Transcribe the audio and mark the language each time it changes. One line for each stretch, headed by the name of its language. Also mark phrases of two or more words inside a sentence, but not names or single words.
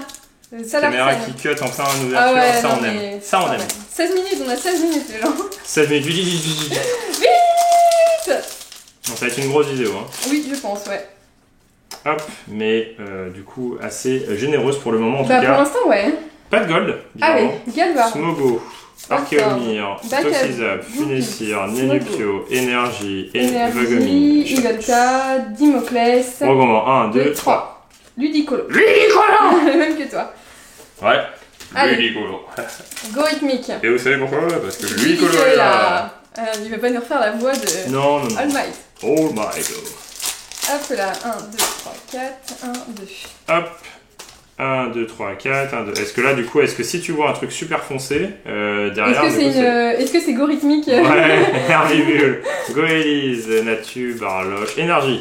French: Caméra qui cut en plein ouverture, ah ouais, ça on aime. Ça on aime. 16 minutes, on a 16 minutes les gens. 16 minutes, vite. Donc ça va être une grosse vidéo. Hein. Oui, je pense, ouais. Hop, mais du coup assez généreuse pour le moment en tout cas. Pour l'instant, ouais. Pas de gold. Allez, Galva. Smogo, Archeomir, Toxizap, Funessir, Nenupio, Énergie, Vagomine, Ivolta, Dimoclès. Regourmand, 1, 2, 3. Ludicolo. Même que toi. Ouais. Ludicolo. Gorithmique. Et vous savez pourquoi? Parce que Ludicolo est là. Il va pas nous refaire la voix de non. All Might.
English: Oh my god.
French: Hop là, 1, 2, 3, 4, 1, 2. Hop. 1, 2, 3, 4, 1, 2. Est-ce que là, du coup, si tu vois un truc super foncé, derrière... Est-ce que c'est Gorithmique? Ouais, Herbivule, Goélise, Natu, Barloche, Énergie.